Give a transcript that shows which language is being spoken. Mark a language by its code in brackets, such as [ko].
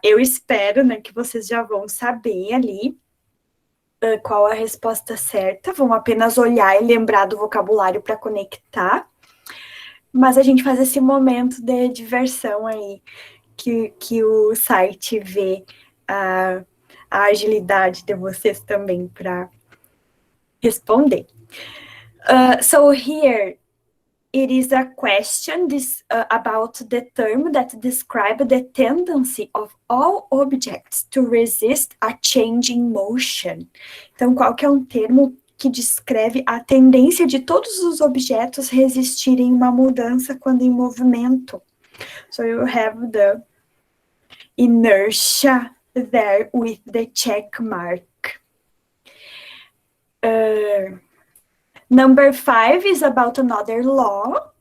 [pt] Eu espero, né, que vocês já vão saber ali qual a resposta certa, vão apenas olhar e lembrar do vocabulário para conectar. Mas a gente faz esse momento de diversão aí, que o site vê a agilidade de vocês também para responder. [en] So here it is a question about the term that describes the tendency of all objects to resist a changing motion. [pt] Então, qual que é um termo que descreve a tendência de todos os objetos resistirem uma mudança quando em movimento? [en] So you have the inertia there with the check mark. Number 5 is about another law.